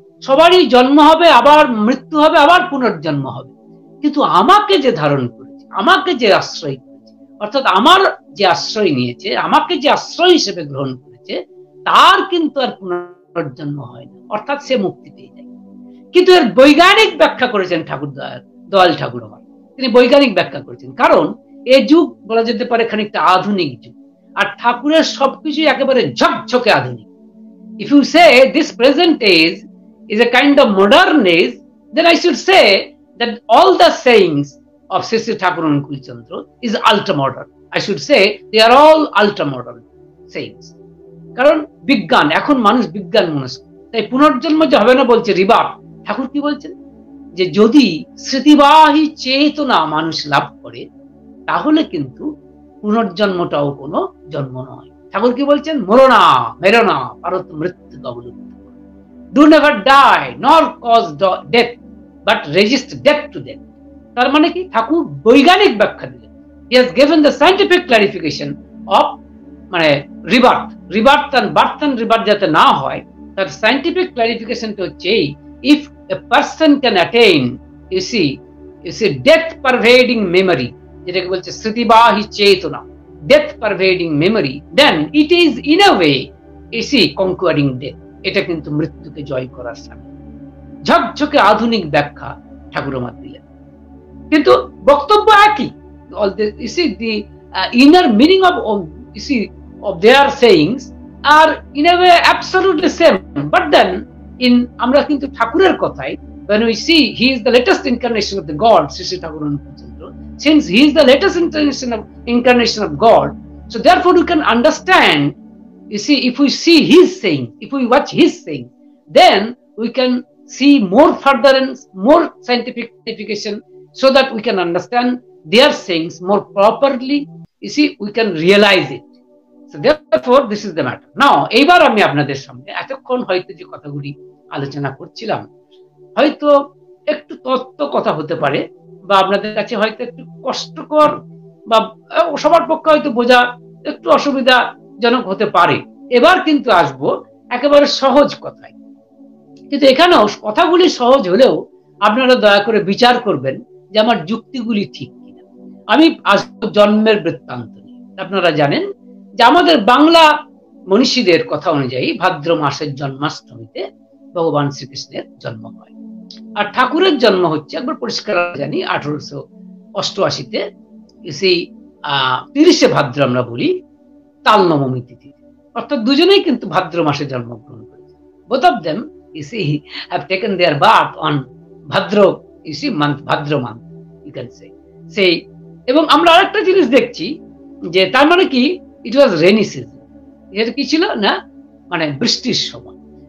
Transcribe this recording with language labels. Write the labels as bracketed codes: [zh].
[bn] সবারই জন্ম হবে, আবার মৃত্যু হবে, আবার পুনর্জন্ম হবে, কিন্তু আমাকে যে ধারণ করেছে, আমাকে যে আশ্রয় করেছে, অর্থাৎ আমার যে আশ্রয় নিয়েছে, আমাকে যে আশ্রয় হিসেবে গ্রহণ করেছে, তার কিন্তু আর পুনর্জন্ম হয় না, অর্থাৎ সে মুক্তি পেয়ে যায়। কিন্তু এর বৈজ্ঞানিক ব্যাখ্যা করেছেন ঠাকুর দয়াল ঠাকুর আমার, তিনি বৈজ্ঞানিক ব্যাখ্যা করেছেন, কারণ এই যুগ বলা যেতে পারে খানিকটা আধুনিক যুগ, আর ঠাকুরের সবকিছু একেবারে ঝকঝকে আধুনিক। [en] If you say this present age is a kind of modern age, then I should say that all the sayings of Sri Sri Thakur Anukul Chandra is ultra modern. I should say they are all ultra modern sayings. [bn] কারণ বিজ্ঞান, এখন মানুষ বিজ্ঞান মনস্ক, তাই পুনর্জন্ম যে হবে না বলছে রিবার্থ। ঠাকুর কি বলছেন যে যদি স্মৃতিবাহী চেতনা মানুষ লাভ করে তাহলে কিন্তু পুনর্জন্মটাও কোনো জন্ম নয়। ঠাকুর কি বলছেন, মরো না, মেরো না, পারত মৃত্যু অবলুপ্ত। [en] Do never die nor cause death but resist death to death. [bn] তার মানে কি, ঠাকুর বৈজ্ঞানিক ব্যাখ্যা দিলেন। [en] he has given the scientific clarification of মানে rebirth, rebirth and birth and rebirth [bn] যাতে না হয়, তার [en] scientific ক্লারিফিকেশনটা হচ্ছে এই, if a person can attain, you see death pervading memory, [bn] যেটাকে বলছে স্মৃতিবাহী চেতনা, [en] death pervading memory, then it is in a way, you see, conquering death. [bn] এটা কিন্তু মৃত্যুকে জয় করার সামিল। ঝকঝকে আধুনিক ব্যাখ্যা ঠাকুর আমার দিলেন, কিন্তু বক্তব্য একই। [en] You see the inner meaning of you see of their sayings are in a way absolutely same, but then in [bn] আমরা কিন্তু ঠাকুরের কথায়, [en] when we see he is the latest incarnation of the God, Sri Sri Thakur Anukul Chandra, since he is the latest incarnation of God, so therefore we can understand, you see, if we see his saying, if we watch his saying, then we can see more furtherance, more scientific clarification, so that we can understand their sayings more properly, you see, we can realize it. So therefore this is the matter. [bn] Now এইবার আমি আপনাদের সামনে এতক্ষণ হয়তো যে কথাগুলি আলোচনা করছিলাম, হয়তো একটু তত্ত্ব কথা হতে পারে, বা আপনাদের কাছে হয়তো একটু কষ্টকর, বা সবার পক্ষে হয়তো বোঝা একটু অসুবিধাজনক হতে পারে। এবার কিন্তু আসবো একেবারে সহজ কথায়, কিন্তু এখানেও কথাগুলি সহজ হলেও আপনারা দয়া করে বিচার করবেন যে আমার যুক্তিগুলি ঠিক কিনা। আমি আসবো জন্মের বৃত্তান্ত নিয়ে। আপনারা জানেন যে আমাদের বাংলা মনীষীদের কথা অনুযায়ী ভাদ্র মাসের জন্মাষ্টমীতে ভগবান শ্রীকৃষ্ণের জন্ম হয়, আর ঠাকুরের জন্ম হচ্ছে, একবার পরিষ্কার জানি, 1888-তে সেই 30শে ভাদ্র আমরা বলি, তাল নবমী তিথি, অর্থাৎ দুজনেই কিন্তু ভাদ্র মাসে জন্মগ্রহণ করেছে। [en] Both of them, you see, have taken their birth on Bhadra, you see, month, Bhadra month, you can say. [bn] সেই, এবং আমরা আরেকটা জিনিস দেখছি যে তার মানে কি, [en] it was rainy season, [bn] এটা কি ছিল না, মানে বৃষ্টির সময়।